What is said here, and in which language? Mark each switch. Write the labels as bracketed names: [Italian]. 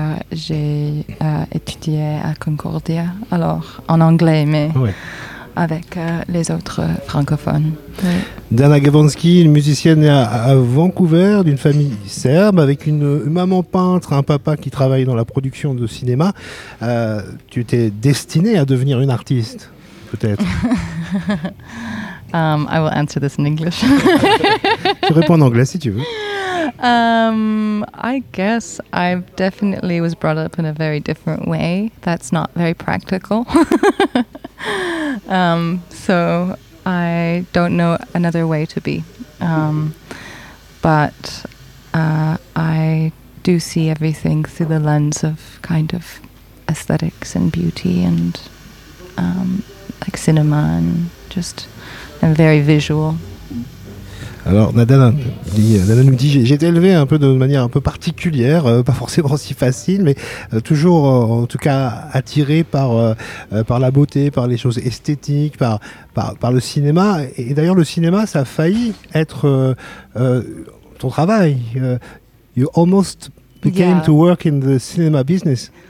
[French] J'ai étudié à Concordia, alors en anglais, mais avec les autres francophones. Oui. Dana Gavansky, une musicienne à Vancouver, d'une famille serbe, avec une maman peintre, un papa qui travaille dans la production de cinéma. Tu t'es destinée à devenir une artiste, peut-être. [English] I will answer this in English. [French] Tu réponds en anglais si tu veux. [English] I guess I definitely was brought up in a very different way that's not very practical. So I don't know another way to be. But I do see everything through the lens of kind of aesthetics and beauty and like cinema and just and very visual. [French] Alors, Nadana nous dit, j'ai été élevé un peu de manière un peu particulière, pas forcément si facile, mais toujours en tout cas attiré par la beauté, par les choses esthétiques, par le cinéma. Et d'ailleurs, le cinéma, ça a failli être ton travail. [English] You almost became to work in the cinema business.